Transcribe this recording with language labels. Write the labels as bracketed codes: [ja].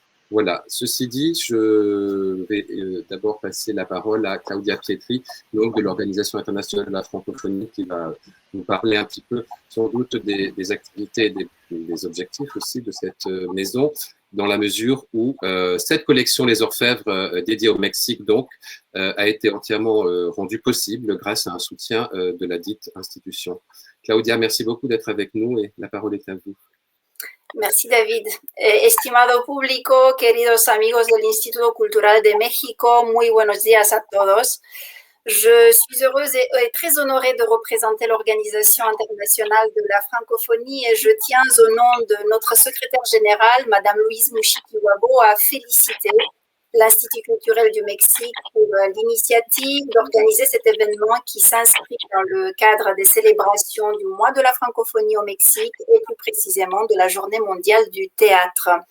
[fr] Voilà, ceci dit, je vais d'abord passer la parole à Claudia Pietri, donc de l'Organisation internationale de la francophonie, qui va nous parler un petit peu, sans doute, des activités et des objectifs aussi de cette maison, dans la mesure où cette collection Les Orfèvres, dédiée au Mexique, donc, a été entièrement rendue possible grâce à un soutien de la dite institution. Claudia, merci beaucoup d'être avec nous et la parole est à vous. Merci David. [es] Estimado público, queridos amigos del Instituto Cultural de México, muy buenos días a todos. [fr] Je suis heureuse et très honorée de représenter l'Organisation internationale de la francophonie et je tiens au nom de notre secrétaire générale, Madame Louise Mushikiwabo, à féliciter l'Institut culturel du Mexique pour l'initiative d'organiser cet événement qui s'inscrit dans le cadre des célébrations du mois de la francophonie au Mexique et plus précisément de la Journée mondiale du théâtre.